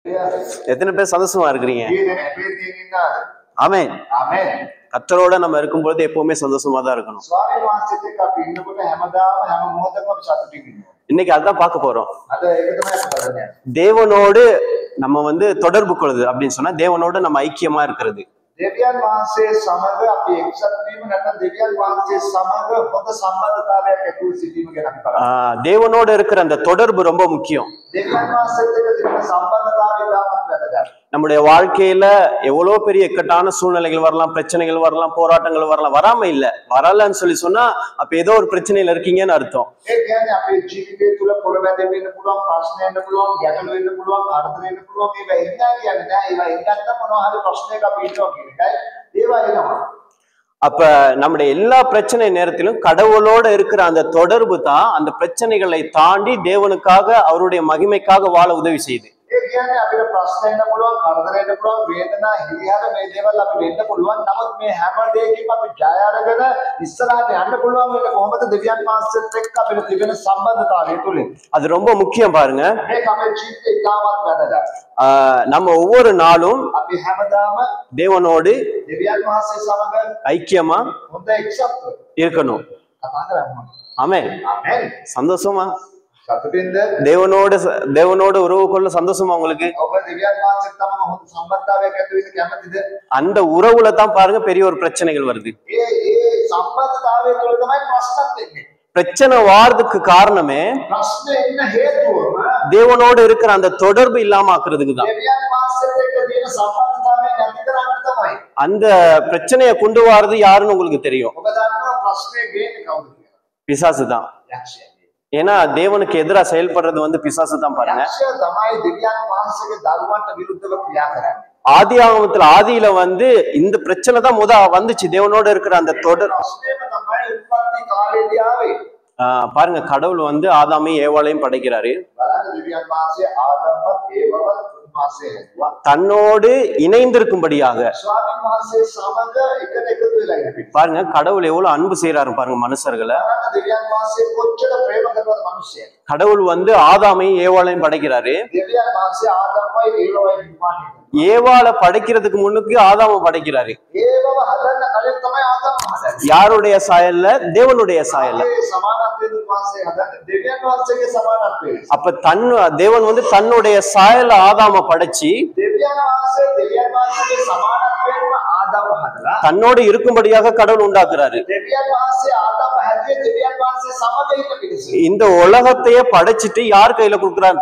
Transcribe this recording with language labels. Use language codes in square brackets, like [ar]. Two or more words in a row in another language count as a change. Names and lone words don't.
[ta] எத்தனை பேர் சந்தோஷமா இருக்கிறீங்க? ஆமென். கர்த்தரோட நம்ம இருக்கும்போது எப்பவுமே சந்தோஷமா தான் இருக்கணும். இன்னைக்கு அதான் பார்க்க போறோம். தேவனோடு நம்ம வந்து தொடர்பு கொள்ளுது அப்படின்னு சொன்னா தேவனோட நம்ம ஐக்கியமா இருக்கிறது. [si] දෙවියන් වහන්සේ සමග අපි එක්සත් වීම නැත්නම් දෙවියන් වහන්සේ සමග හොඳ සම්බන්ධතාවයක් ඇතුව සිටීම ගැන කතා කරනවා. [ta] தேவனோட இருக்கிற அந்த தொடர்பு ரொம்ப முக்கியம். [si] දෙවියන් වහන්සේත් එක්ක තියෙන සම්බන්ධතාවය ඉතාමත් වැදගත්. [ta] நம்முடைய வாழ்க்கையில எவ்வளவு பெரிய இக்கட்டான சூழ்நிலைகள் வரலாம், பிரச்சனைகள் வரலாம், போராட்டங்கள் வரலாம். வராம இல்ல, வரலன்னு சொல்லி சொன்னா அப்ப ஏதோ ஒரு பிரச்சனையில இருக்கீங்கன்னு அர்த்தம். [si] ඒ කියන්නේ අපේ ජීවිතය තුළ පොරවැදෙන්න වෙන්න පුළුවන්, ප්‍රශ්න එන්න පුළුවන්, ගැටලු වෙන්න පුළුවන්, කරදර වෙන්න පුළුවන්. ඒවා එන්නේ කියන්නේ නෑ. ඒවා එන්නත් මොනවා හරි ප්‍රශ්නයක අපි ඉන්නවා කියන එකයි. ඒවා එනවා. [ta] அப்ப நம்முடைய எல்லா பிரச்சனை நேரத்திலும் கடவுளோட இருக்கிற அந்த தொடர்பு தான் அந்த பிரச்சனைகளை தாண்டி தேவனுக்காக அவருடைய மகிமைக்காக வாழ உதவி செய்யுது. [si] ඒ කියන්නේ අපිට ප්‍රශ්න එන්න පුළුවන්, කරදර එන්න පුළුවන්, වේදනා, හිරිහැර මේ දේවල් අපිට එන්න පුළුවන්. නමුත් මේ හැම දෙයකින්ම අපි ජය අරගෙන ඉස්සරහට යන්න පුළුවන් වෙන්නේ කොහොමද? දෙවියන් වහන්සේත් එක්ක අපිට තිබෙන සම්බන්ධතාවය තුලින්. [ta] அது ரொம்ப முக்கியம் பாருங்க. [si] මේක අපේ ජීවිතේ ඉතාමත් වැදගත්. [ta] நம்ம ஒவ்வொரு நாளும் [si] අපි හැමදාම [ta] தேவனோடு [si] දෙවියන් වහන්සේ සමග [ta] ஐக்கியமா [si] හොඳ එක්සත් [ta] இருக்கணும். [si] කතා කරමු. [ta] ஆமென். [si] ආමෙන්. [ta] சந்தோஷமா [si] සතුටින්ද? [ta] தேவனோட உறவு கொள்ள சந்தோஷமா உங்களுக்கு? [si] ඔබ දෙවියන් වහන්සේත් තමම හොඳ සම්බන්ධතාවයක් ඇති වෙන්න කැමතිද? [ta] அந்த உறவுல தான் பாருங்க பெரிய ஒரு பிரச்சனைகள் வருது. [si] ඒ සම්බන්ධතාවය තුළ තමයි ප්‍රශ්නත් එන්නේ. [ta] பிரச்சனை வாரதுக்கு காரணமே [si] ප්‍රශ්න එන්න හේතුවම [ta] தேவனோடு இருக்கிற அந்த தொடர்பு இல்லாம ஆக்குறதுக்கு தான். [si] දෙවියන් වහන්සේත් එක්ක තියෙන සම්බන්ධතාවය නැති කරන්න තමයි. [ta] அந்த பிரச்சனையை கொண்டு வர்றது யாருன்னு உங்களுக்கு தெரியும். [si] ඔබ දන්නවා ප්‍රශ්නේ ගේන්නේ කවුද කියලා? [ta] பிசாசு தான். [si] යක්ෂයා. [ta] ஏன்னா தேவனுக்கு எதிரா செயல்படுறது வந்து பிசாசு தான் பாருங்க. [si] යක්ෂයා තමයි දෙවියන් වහන්සේගේ දරුවන්ට විරුද්ධව ක්‍රියා කරන්නේ. [ta] ஆதியில வந்து இந்த பிரச்சனை தான் வந்துச்சு தேவனோட இருக்கிற அந்த தொடர். [si] ප්‍රශ්නේම තමයි උත්පත්ති කාලේදී ආවේ. [ta] பாருங்க கடவுள் வந்து ஆதாமையும் ஏவாளையும் படைக்கிறாரு. [si] බලන්න දෙවියන් වහන්සේ ආදම්වත් ඒවවත් උන්වහන්සේ හැදුවා. [ta] தன்னோடு இணைந்திருக்கும்படியாக. [si] ස්වාමීන් වහන්සේ සමග එකට එකතු වෙලා ඉන්නේ. [ta] பாருங்க கடவுள் எவ்வளவு அன்பு செய்யறாரு பாருங்க மனுஷர்களை. [si] බලන්න දෙවියන් වහන්සේ කොච්චර ප්‍රේම කරනවද මිනිස්සුන්ට. [ta] கடவுள் வந்து ஆதாமையும் ஏவாளையும் படைக்கிறாரு. [si] දෙවියන් වහන්සේ ආදම්වයි ඒවවයි නිර්මාණය කළා. [ta] ஏவாளை படைக்கிறதுக்கு முன்னுக்கு ஆதாம படைக்கிறாரு. [si] ඒවව හදන්න කලින් තමයි ආදම් හදන්නේ. [ta] யாருடைய சாயல்ல? தேவனுடைய சாயல்ல. [si] සමානත්වයේ දුන්නාසේ හදන්නේ දෙවියන් වහන්සේගේ සමානත්වයේ. [ta] அப்ப தேவன் வந்து தன்னுடைய சாயல்ல ஆதாம படைச்சு [si] දෙවියන් වහන්සේගේ සමානත්වයෙන්ම ආදම්ව හදලා [ta] தன்னோடு இருக்கும்படியாக கடவுள் உண்டாக்குறாரு. [si] දෙවියන් වහන්සේ ආදම්ව හැදුවේ දෙවියன் වහන්සේ සමග ඉන්න පිණිස. [ta] இந்த உலகத்தையே படைச்சிட்டு யார் கையில கொடுக்குறாரு?